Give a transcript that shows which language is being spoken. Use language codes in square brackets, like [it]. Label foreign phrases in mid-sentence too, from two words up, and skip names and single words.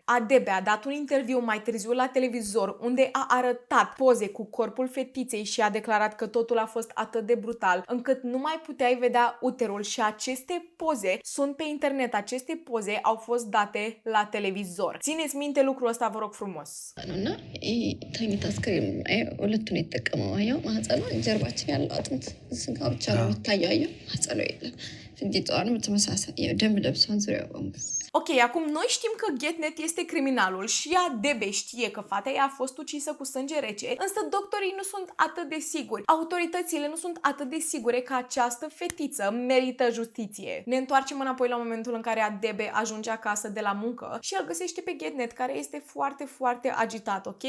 [ro] Adebe a dat un interviu mai târziu la televizor unde a arătat poze cu corpul fetiței și a declarat că totul a fost atât de brutal încât nu mai puteai vedea uterul și aceste poze sunt pe internet. Aceste poze au fost date la televizor. Țineți minte lucrul ăsta, vă rog frumos. [am] አስክሬም ሁለቱን የተጠቀመው አየው ማህፀኗ ጀርባችን ያለው አጥንት ስጋ ብቻ ነው የሚታየው አየው ማህፀኗ የለም ፍንዲጧንም ተመሳሳይ ደም ለብሷን ዙሪያው በሙሉ [ro] Ok, acum noi știm că GetNet este criminalul și Adebe știe că fata ei a fost ucisă cu sânge rece, însă doctorii nu sunt atât de siguri. Autoritățile nu sunt atât de sigure că această fetiță merită justiție. Ne întoarcem înapoi la momentul în care Adebe ajunge acasă de la muncă și îl găsește pe GetNet, care este foarte, foarte agitat, ok?